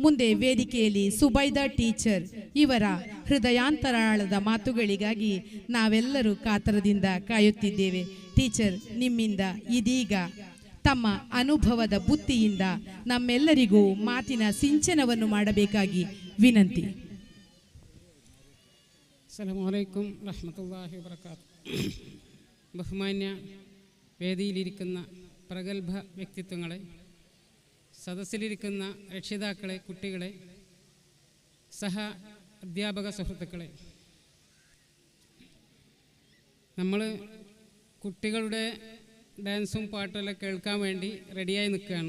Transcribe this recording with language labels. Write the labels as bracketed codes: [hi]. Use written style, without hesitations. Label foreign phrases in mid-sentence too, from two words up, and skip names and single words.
[kn] ಮುಂದೆ ವೇದಿಕೆಯಲ್ಲಿ ಸುಬೈದಾ ಟೀಚರ್ ಇವರ ಹೃದಯಾಂತರಾಳದ ಮಾತುಗಳಿಗಾಗಿ ನಾವೆಲ್ಲರೂ ಕಾತರದಿಂದ ಕಾಯುತ್ತಿದ್ದೇವೆ. ಟೀಚರ್, ನಿಮ್ಮಿಂದ ಇದೀಗ ತಮ್ಮ ಅನುಭವದ ಬುತ್ತಿಯಿಂದ ನಮ್ಮೆಲ್ಲರಿಗೂ ಮಾತಿನ ಸಿಂಚನವನ್ನು ಮಾಡಬೇಕಾಗಿ ವಿನಂತಿ. [ar] السلام عليكم ورحمة الله وبركاته. [ml] ബഹുമാന്യ വേദിയിലിരിക്കുന്ന പ്രഗത്ഭ വ്യക്തിത്വങ്ങളെ, സദസ്സിലിരിക്കുന്ന രക്ഷിതാക്കളെ, കുട്ടികളെ, സഹ അധ്യാപക സുഹൃത്തുക്കളെ, നമ്മൾ കുട്ടികളുടെ ഡാൻസും പാട്ടെല്ലാം കേൾക്കാൻ വേണ്ടി റെഡിയായി നിൽക്കുകയാണ്.